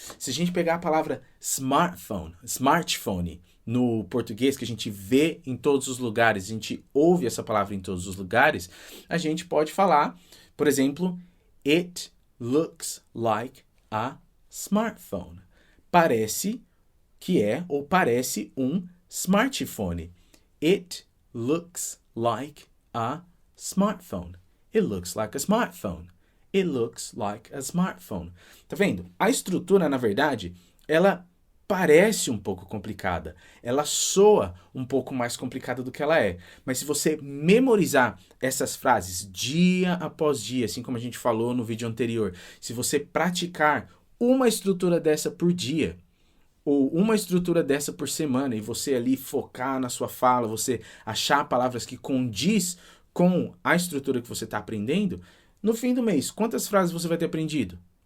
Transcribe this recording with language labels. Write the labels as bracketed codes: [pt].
[pt] Se a gente pegar a palavra smartphone, no português, que a gente vê em todos os lugares, a gente ouve essa palavra em todos os lugares, a gente pode falar, por exemplo, [en] it looks like a smartphone. [pt] Parece que é ou parece um smartphone. [en] It looks like a smartphone. It looks like a smartphone. It looks like a smartphone. [pt] Tá vendo? A estrutura, na verdade, ela parece um pouco complicada. Ela soa um pouco mais complicada do que ela é. Mas se você memorizar essas frases dia após dia, assim como a gente falou no vídeo anterior, se você praticar uma estrutura dessa por dia, ou uma estrutura dessa por semana, e você ali focar na sua fala, você achar palavras que condiz com a estrutura que você está aprendendo, no fim do mês, quantas frases você vai ter aprendido?